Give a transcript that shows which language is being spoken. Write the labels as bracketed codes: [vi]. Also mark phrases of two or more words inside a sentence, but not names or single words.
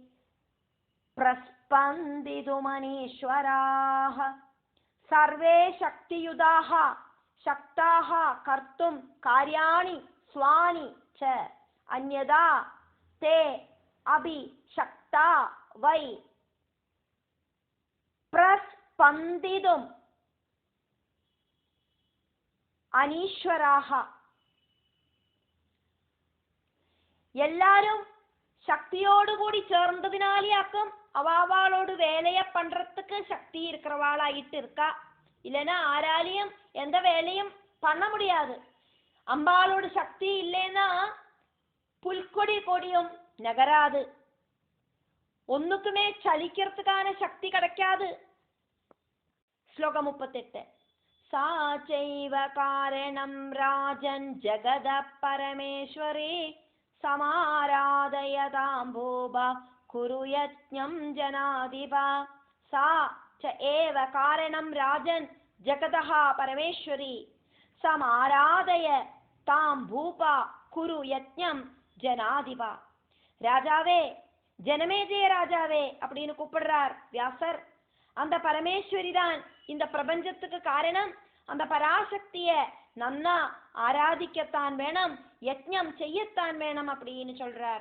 [sa] प्रस्पन्दितुमनीश्वराः सर्वे शक्तियुधाः शक्ताः कर्तुं कार्याणि स्वानि च अन्यदा ते अपि शक्ता वै प्रस्पन्दितुम् [ta] अनीश्वराः எல்லாரும் சக்தியோடு கூடி சேர்ந்ததினாலேயாக்கும் அவாவாளோடு வேலையை பண்றதுக்கு சக்தி இருக்கிறவாளாயிட்டு இருக்கா. இல்லைன்னா ஆராலையும் எந்த வேலையும் பண்ண முடியாது. அம்பாளோட சக்தி இல்லைன்னா புல்கொடி கொடியும் நகராது, ஒன்னுக்குமே சலிக்கிறதுக்கான சக்தி கிடைக்காது. [sa] ஸ்லோகம் 38 सा चैव कारणं राजन् जगद परमेश्वरे समाराधयताम्भोभ कुरु यज्ञं जनाधिप सा च एव कारणं राजन् जगदः परमेश्वरी समाराधय तां भूप कुरु यज्ञं जनाधिप [ta] ராஜாவே ஜனமேஜய ராஜாவே அப்படின்னு கூப்பிடுறார் வியாசர். அந்த பரமேஸ்வரி தான் இந்த பிரபஞ்சத்துக்கு காரணம். அந்த பராசக்திய நன்னா ஆராதிக்கத்தான் வேணும், யஜ்ஞம் செய்யத்தான் வேணும் அப்படின்னு சொல்றார்.